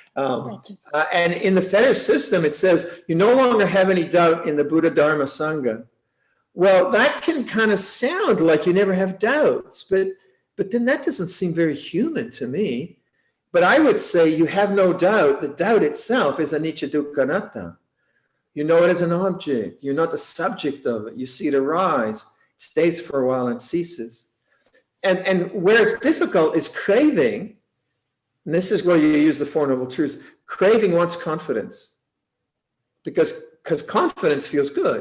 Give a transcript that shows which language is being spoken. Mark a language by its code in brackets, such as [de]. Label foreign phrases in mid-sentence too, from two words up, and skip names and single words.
[en] And in the fetter system, it says you no longer have any doubt in the Buddha, Dharma, Sangha. Well, that can kind of sound like you never have doubts, but then that doesn't seem very human to me. But I would say you have no doubt. The doubt itself is [pi] anicca, dukkha, anatta. [en] You know it as an object. You're not the subject of it. You see it arise. It stays for a while and ceases. And where it's difficult is craving. And this is where you use the Four Noble Truths. Craving wants confidence. Because confidence feels good.